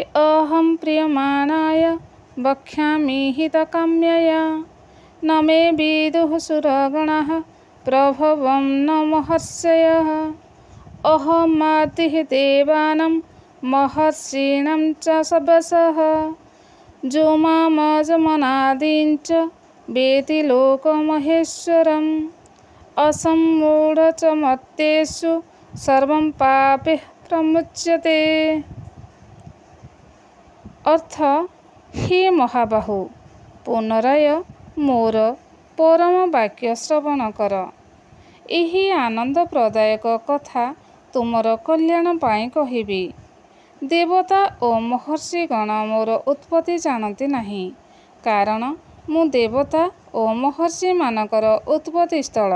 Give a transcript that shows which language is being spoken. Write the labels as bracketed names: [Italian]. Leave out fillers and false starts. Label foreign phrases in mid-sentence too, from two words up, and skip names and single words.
[Sanskrit] अहं प्रियमाणाय वक्ष्यामि हितकाम्यया न मे विदुः सुरगणाः प्रभवं न महर्षयः अहमादिः देवानां महर्षीणां च सवसः जो मामजमनादिं च वेति लोकमहेश्वरम् असम्मूढ च मत्तेषु सर्वं पापैः प्रमुच्यते। [Odia] ଅର୍ଥ, ହେ ମହାବାହୁ, ପୁନରାୟ ମୋର ପରମ ବାକ୍ୟ ଶ୍ରବଣ କର। ଏହି ଆନନ୍ଦପ୍ରଦାୟକ କଥା ତୁମର କଲ୍ୟାଣ ପାଇଁ କହିବି। ଦେବତା ଓ ମହର୍ଷିଗଣ ମୋର ଉତ୍ପତ୍ତି ଜାଣନ୍ତି ନାହିଁ, କାରଣ ମୁଁ ଦେବତା ଓ ମହର୍ଷିମାନଙ୍କର ଉତ୍ପତ୍ତି ସ୍ଥଳ।